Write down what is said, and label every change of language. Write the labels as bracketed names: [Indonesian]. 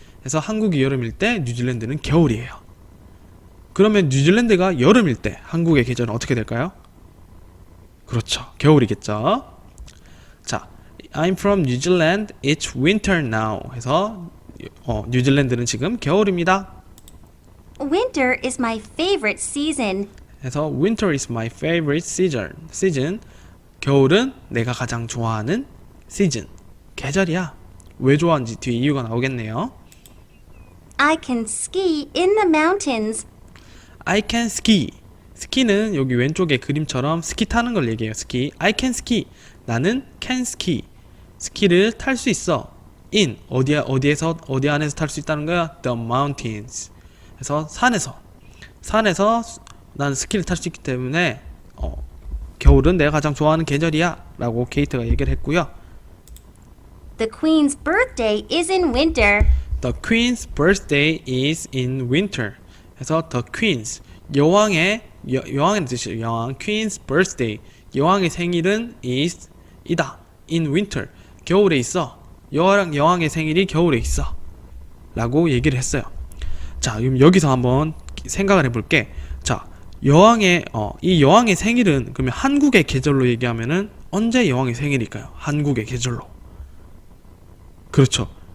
[Korean] 그래서 한국이 여름일 때 뉴질랜드는 겨울이에요. 그러면 뉴질랜드가 여름일 때 한국의 계절은 어떻게 될까요? 그렇죠. 겨울이겠죠. 자, [English] I'm from New Zealand. It's winter now. [Korean] 해서 뉴질랜드는 지금 겨울입니다. [English] Winter is my favorite season. [Korean] 해서 [English] winter is my favorite season. [Korean] 겨울은 내가 가장 좋아하는 season. 계절이야. 왜 좋아하는지 뒤에 이유가 나오겠네요. [English] I can ski in the mountains. I can ski. [Korean] 스키는 여기 왼쪽에 그림처럼 스키 타는 걸 얘기해요. 스키. [English] I can ski. [Korean] 나는 can ski. 스키를 탈 수 있어. in 어디 안에서 탈 수 있다는 거야? [English] The mountains. [Korean] 그래서 산에서 나는 스키를 탈 수 있기 때문에 겨울은 내가 가장 좋아하는 계절이야 라고 케이트가 얘기를 했고요. [English] The Queen's birthday is in winter. The Queen's birthday is in winter. [Korean] 그래서 the Queen's 여왕의 뜻이에요. 여왕 Queen's birthday 여왕의 생일은 이다 [English] in winter [Korean] 겨울에 있어. 여왕의 생일이 겨울에 있어 라고 얘기를 했어요. 자, 그럼 여기서 한번 생각을 해볼게. 자, 이 여왕의 생일은 그러면 한국의 계절로 얘기하면은 언제 여왕의 생일일까요? 한국의 계절로. 그렇죠.